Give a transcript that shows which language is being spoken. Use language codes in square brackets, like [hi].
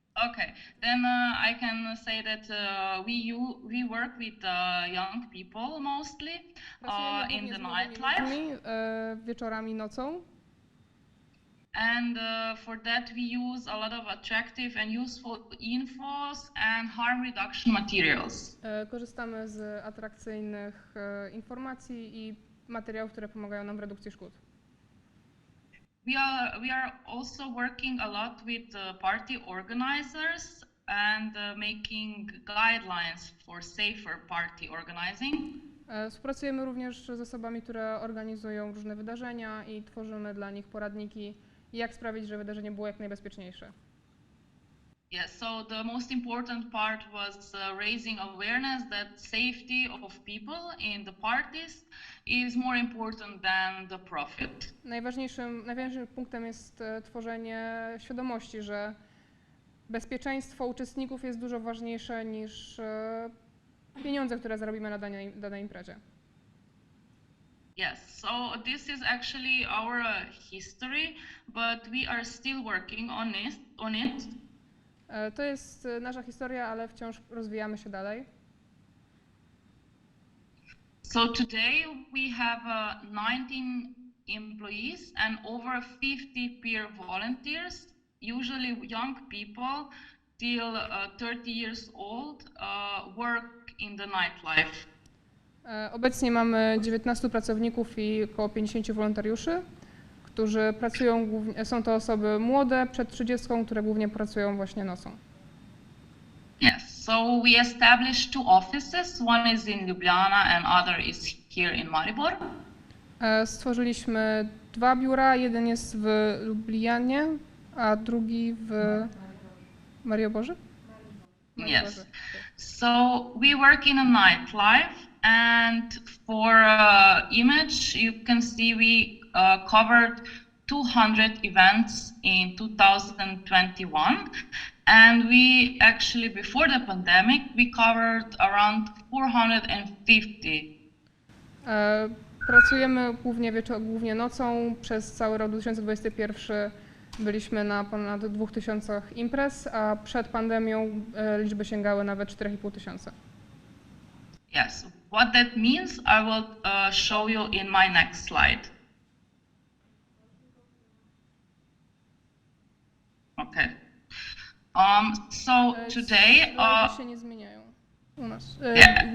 [en] Okay, then I can say that we work with young people mostly in the nightlife. [pl] Wieczorami, nocą. [en] And for that we use a lot of attractive and useful infos and harm reduction materials. [pl] Korzystamy z atrakcyjnych informacji i materiałów, które pomagają nam w redukcji szkód. [en] We are also working a lot with party organizers and making guidelines for safer party organizing. [pl] Współpracujemy również z osobami, które organizują różne wydarzenia i tworzymy dla nich poradniki, jak sprawić, żeby wydarzenie było jak najbezpieczniejsze. [en] Yes, so the most important part was raising awareness that safety of people in the parties is more important than the profit. [pl] Najważniejszym punktem jest tworzenie świadomości, że bezpieczeństwo uczestników jest dużo ważniejsze niż pieniądze, które zarobimy na danej imprezie. [en] Yes, so this is actually our history, but we are still working on it. [pl] To jest nasza historia, ale wciąż rozwijamy się dalej. [en] So today we have 19 employees and over 50 peer volunteers, usually young people till 30 years old, work in the nightlife. [pl] Obecnie mamy 19 pracowników i około 50 wolontariuszy, którzy pracują głównie, są to osoby młode, przed 30, które głównie pracują właśnie nocą. [en] Yes, so we established 2 offices. One is in Ljubljana and other is here in Maribor. [pl] Stworzyliśmy 2 biura, jeden jest w Lublianie, a drugi w Mariborze? [en] Yes. So we work in a nightlife, and for image you can see we covered 200 events in 2021, and we actually before the pandemic we covered around 450. Pracujemy głównie nocą. Przez cały rok 2021 byliśmy na ponad 2000 imprez, a przed pandemią liczby sięgały nawet 4500. Yes, what that means I will show you in my next slide. Okay. So today [pl] się nie zmieniają u nas. [en] Yeah.